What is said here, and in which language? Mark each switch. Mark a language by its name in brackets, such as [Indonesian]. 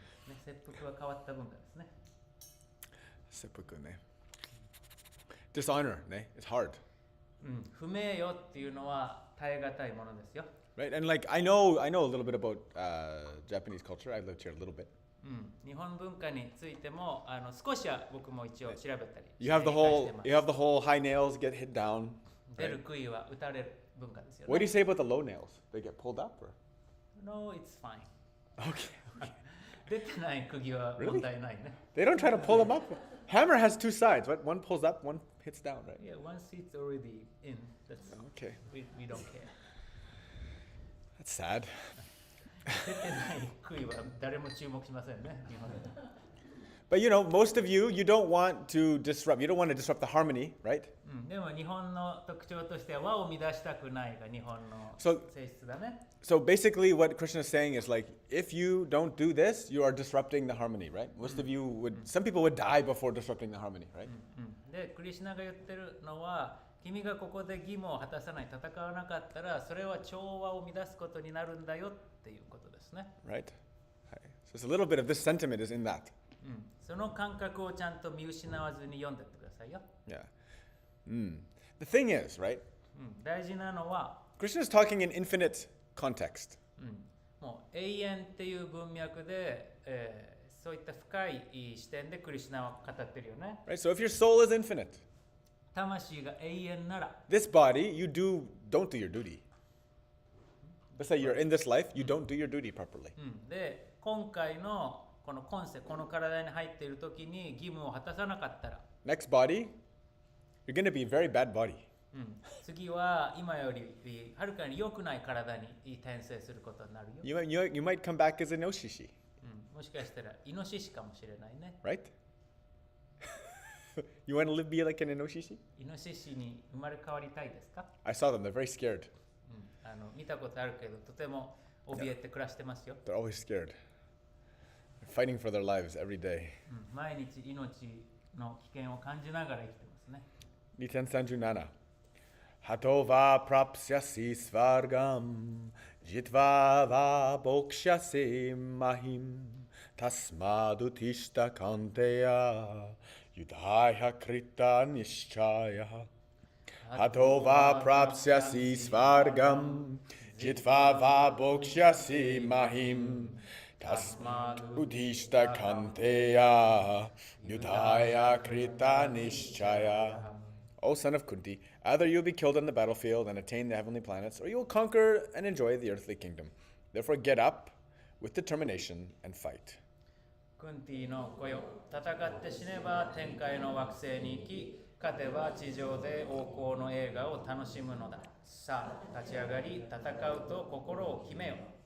[Japanese] ね、切腹は変わった文化ですね。 [English] Seppuku ne. Dishonor ne. It's hard. [Japanese] 不名誉っていうのは耐え難いものですよ。 [English] Right? And like I know a little bit about Japanese culture. I've lived here a little bit. [Japanese] 日本文化についても少しは僕も一応調べたり [English] You have the whole high nails get hit down. [Japanese] 出る杭は打たれる文化ですよね。 [English] What do you say about the low nails? They get pulled up or? No, it's fine. Okay. [Japanese] 出てない釘は問題ないね。 [English] They don't try to pull them up. Hammer has two sides. What? One pulls up, one hits down, right? Yeah, once it's already in, that's Okay. we don't care. That's sad. [Japanese] 出てない杭は誰も注目しませんね、日本で。 [English] But you know, most of you don't want to disrupt. You don't want to disrupt the harmony, right? [Japanese] でも日本の特徴としては和を乱したくないが日本の [English] So- [Japanese] 性質だね。 [English] So basically, what Krishna is saying is like, if you don't do this, you are disrupting the harmony, right? Most of you some people would die before disrupting the harmony, right? [Japanese] で、クリシュナが言ってるのは、君がここで義務を果たさない、戦わなかったら、それは調和を乱すことになるんだよっていうことですね。 [English] Right? So it's a little bit of this sentiment is in that. [Japanese] その感覚をちゃんと見失わずに読んでってくださいよ。 [English] Yeah. The thing is, right? [Japanese] 大事なのは、 [English] Krishna is talking in infinite context. [Japanese] もう永遠っていう文脈で、そういった深い視点でクリシュナは語ってるよね。 [English] Right? So if your soul is infinite, [Japanese] 魂が永遠なら、 [English] this body, don't do your duty. Let's say you're in this life, you don't do your duty properly. [Japanese] で、今回のこの今世、この体に入っている時に義務を果たさなかったら、 [English] Next body, you're going to be a very bad body. [Japanese] 次は今よりはるかに良くない体に転生することになるよ。 [English] You might come back as a noshishi, [Japanese] もしかしたらイノシシかもしれないね。 [English] right? You want to be like an inoshishi? [Japanese] イノシシに生まれ変わりたいですか？ [English] I saw them. They're very scared. [Japanese] 見たことあるけど、とても怯えて暮らしてますよ。 [English] They're always scared. They're fighting for their lives every day. [Japanese] 毎日命の危険を感じながら生きてますね。 Niten Sanjunana. [Sanskrit] Hatova prapsyasi svargam jitva va bokshasi mahim tasmadutishta kanteya yudhaya krita nishchaya. Hatova prapsyasi svargam jitva va bokshasi mahim tasmadutishta kanteya yudhaya krita nishchaya. [English] O son of Kunti, either you'll be killed on the battlefield and attain the heavenly planets, or you'll conquer and enjoy the earthly kingdom. Therefore get up with determination and fight. [Japanese] クンティの子よ、戦って死ねば天界の惑星に行き、勝てば地上で王侯の映画を楽しむのだ。さあ、立ち上がり、戦うと心を決めよ。